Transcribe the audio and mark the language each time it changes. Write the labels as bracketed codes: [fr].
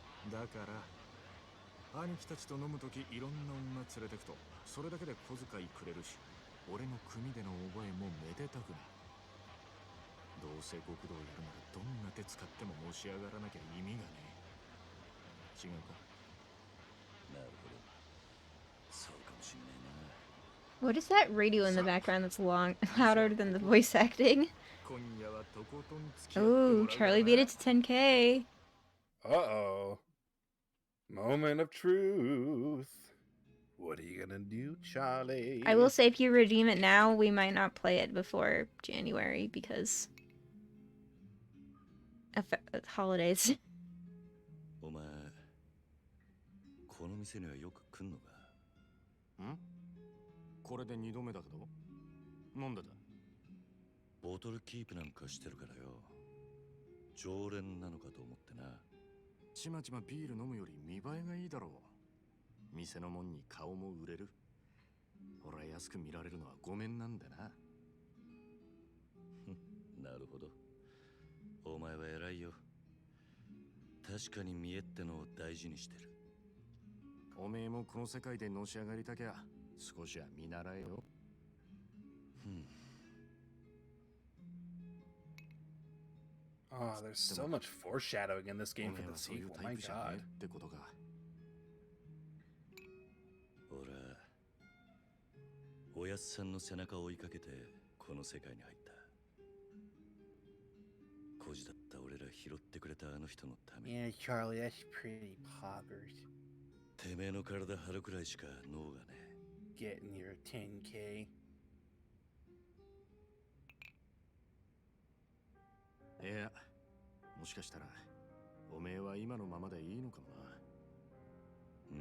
[ja] だから兄貴たちと飲むときいろんな女連れてくとそれだけで小遣いくれるし、俺の組での覚えもめでたくない。どうせ極道やるならどんな手使ってものし上がらなきゃ意味がねえ。違うか？なるほど。そうかもしんねえな。 [en] What is that radio in the background that's louder than the voice acting? [ja] 今夜はとことん付き合っても [en] Ooh, [ja] らうから [en] Charlie [ja] な。 [en] beat it to 10K. Uh-oh. Moment of truth. What are you gonna do, Charlie? I will say if you redeem it now, we might not play it before January because of holidays. [ja] お前、この店にはよく来んのか？ん？これで2度目だけど。なんでだ？ボトルキープなんかしてるからよ。常連なのかと思ってな。ちまちまビール飲むより見栄えがいいだろう。店のもんに顔も売れる。俺は安く見られるのはごめんなんだな。なるほど。お前は偉いよ。確かに見栄ってのを大事にしてる。おめえもこの世界でのし上がりたきゃ少しは見習えよ。 [en] Oh, there's so much foreshadowing in this game for the sequel. My god. [ja] ってことか。俺はおやっさんの背中を追いかけてこの世界に入った。孤児だった俺ら拾ってくれたあの人のために。 [en] Yeah, Charlie, that's pretty poggers. [ja] てめえの体張るくらいしか脳がね。 [en] Getting your 10K. [ja] いや、もしかしたらおめえは今のままでいいのかもな。